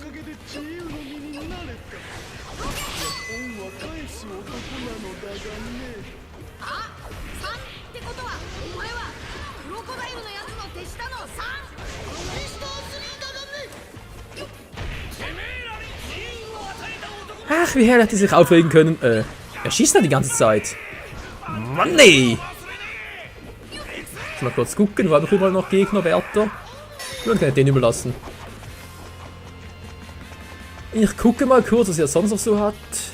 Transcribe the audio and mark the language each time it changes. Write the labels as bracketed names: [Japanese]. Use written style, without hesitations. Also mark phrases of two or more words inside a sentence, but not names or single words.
[Japanese] 3 ってことはお前はクロコダイルのやつの手下の 3？ミスター3だがねてめえらに自由を与えた男。 [German] Ach, wie herrlich die sich aufregen können. Er schießt da die ganze Zeit. Mann, nee. Mal kurz gucken, wo habe ich überall noch Gegner, Wärter? Ich würde den überlassen. Ich gucke mal kurz, was er sonst noch so hat.